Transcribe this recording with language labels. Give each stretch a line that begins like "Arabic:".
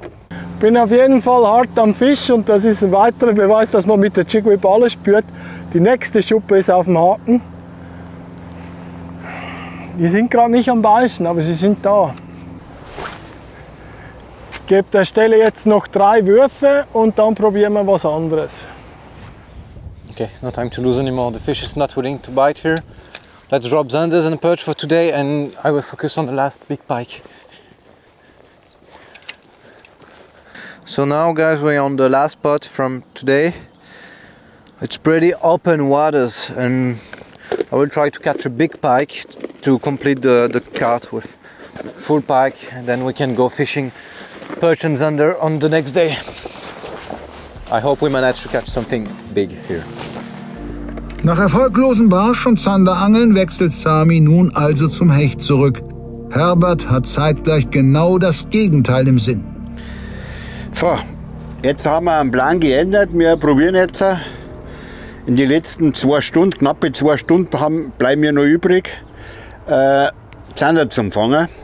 German: Ich bin auf jeden Fall hart am Fisch und das ist ein weiterer Beweis, dass man mit der Jig Whip alles spürt. Die nächste Schuppe ist auf dem Haken. Die sind gerade nicht am Beißen, aber sie sind da. Ich gebe der Stelle jetzt noch 3 Würfe und dann probieren wir was anderes.
English: Okay, no time to lose anymore. The fish is not willing to bite here. Let's drop the unders and the perch for today and I will focus on the last big pike. So now guys, we're on the last spot from today. It's pretty open waters and I will try to catch a big pike to complete the cart with full pike and then we can go fishing perch and zander on the next day. I hope we manage to catch something big here.
German: Nach erfolglosen Barsch- und Zanderangeln wechselt Sami nun also zum Hecht zurück. Herbert hat zeitgleich genau das Gegenteil im Sinn. So, jetzt haben wir einen Plan geändert. Wir probieren jetzt in die letzten 2 Stunden, knappe 2 Stunden bleiben mir noch übrig, Zander zum Fangen.